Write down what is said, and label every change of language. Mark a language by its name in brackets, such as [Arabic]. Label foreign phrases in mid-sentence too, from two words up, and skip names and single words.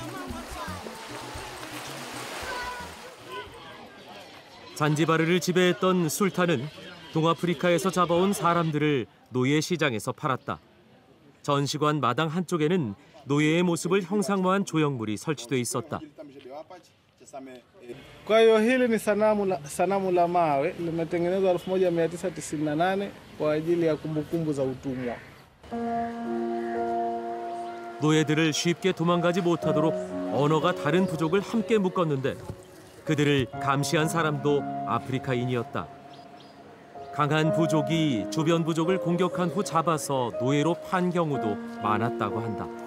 [Korean] 잔지바르를 지배했던 술탄은 동아프리카에서 잡아온 사람들을 노예 시장에서 팔았다. 전시관 마당 한쪽에는 노예의 모습을 형상화한 조형물이 설치돼 있었다. [Swahili] Kwa hiyo hili ni sanamu la mawe limetengenezwa 1998 kwa ajili ya kumbukumbu za utumwa. [Korean] 노예들을 쉽게 도망가지 못하도록 언어가 다른 부족을 함께 묶었는데 그들을 감시한 사람도 아프리카인이었다. 강한 부족이 주변 부족을 공격한 후 잡아서 노예로 판 경우도 많았다고 한다.